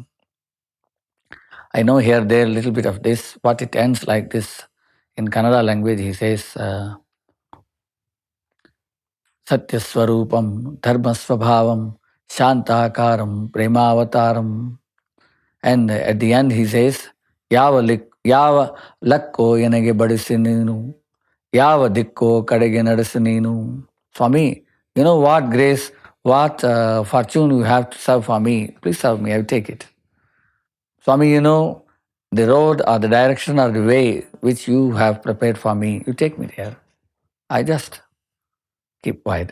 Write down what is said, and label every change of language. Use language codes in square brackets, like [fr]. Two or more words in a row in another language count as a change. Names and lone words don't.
[en] I know here, there, a little bit of this, but it ends like this. In Kannada language, he says, [kn] ಸತ್ಯ ಸ್ವರೂಪಂ, ಧರ್ಮ ಸ್ವಭಾವಂ, ಶಾಂತಾಕಾರಂ, ಪ್ರೇಮಾವತಾರಂ. [en] And at the end, he says, [kn] ಯಾವ ಲಕ್ಕೋ ಎನಗೆ ಬಡಿಸಿನೀನು, ಯಾವ ದಿಕ್ಕೋ ಕಡೆಗೆ ನಡೆಸಿನೀನು. [en] Swami, you know what grace, what fortune you have to serve for me. Please serve me, I will take it. Swami, you know the road or the direction or the way which you have prepared for me, you take me there. I just keep quiet.